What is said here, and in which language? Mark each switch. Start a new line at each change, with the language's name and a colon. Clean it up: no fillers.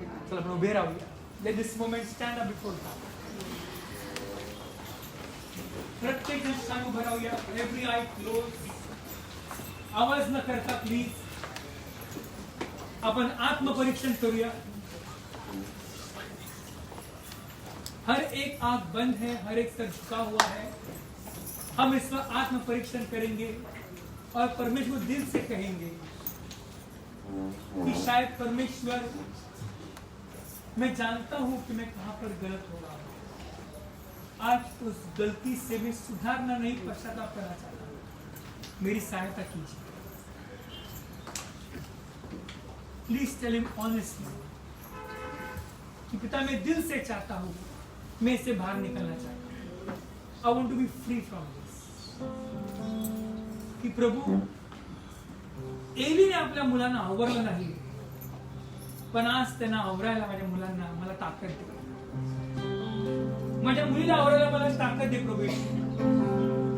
Marathi: चला आपण उभे राहूया.
English: Let this moment stand up before God.
Marathi: प्रत्येक जण सांग उभं राहूया.
English: Every eye closed.
Marathi: आवाज न करता प्लीज आपण आत्मपरीक्षण करूया.
Hindi: हर एक आंख बंद है, हर एक सर झुका हुआ है. हम इस पर आत्मपरीक्षण करेंगे और परमेश्वर दिल से कहेंगे कि शायद परमेश्वर, मैं जानता हूं कि मैं कहां पर गलत हो रहा हूं. आज उस गलती से मैं सुधारना नहीं, पश्चाताप करना चाहता हूं. मेरी सहायता कीजिए.
English: please tell him honestly
Hindi: कि पिता मैं दिल से चाहता हूं, मैं इससे बाहर निकलना चाहता हूं.
English: I want to be free from this.
Marathi: कि प्रभू, एलीने आपल्या मुलांना आवरलं नाही, पण आज त्यांना आवरायला माझ्या मुलांना मला ताकद दे. माझ्या मुलीला आवरायला मला ताकद दे प्रभू.